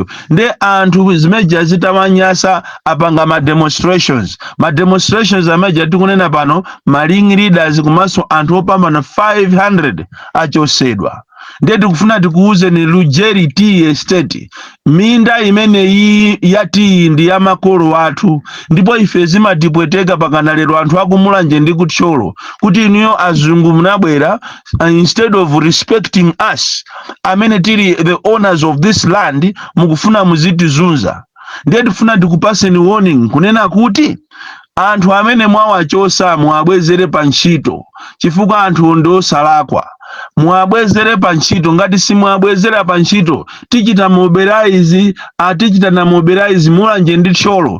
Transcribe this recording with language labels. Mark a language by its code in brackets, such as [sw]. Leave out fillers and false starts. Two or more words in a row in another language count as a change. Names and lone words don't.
[ny] Nde anthu zimeja zitamanyasa apanga ma demonstrations ameja tikunena pano, maling leaders kumaso anthu opambana 500 achosedwa. Ndiye tikufuna tikuuze ni Lugeri Tea Estate, minda imene iyi yati ndi ya makolo wathu, ndipo ife zimatipweteka pakana lero anthu akumulanje ndi kuthyolo kuti inuyo azungu munabwera, [en] instead of respecting us [ny] amene tili [en] the owners of this land, [ny] mukufuna muzitizunza. Ndiye tikufuna tikupaseni warning kunena kuti anthu amene mwawachosa muwabwezere pa ntchito, chifukwa anthu ndosalakwa. Muwabwezere pa ntchito. Ngati simuwabwezera pa ntchito tichita na mobilize mulanje ndi thyolo.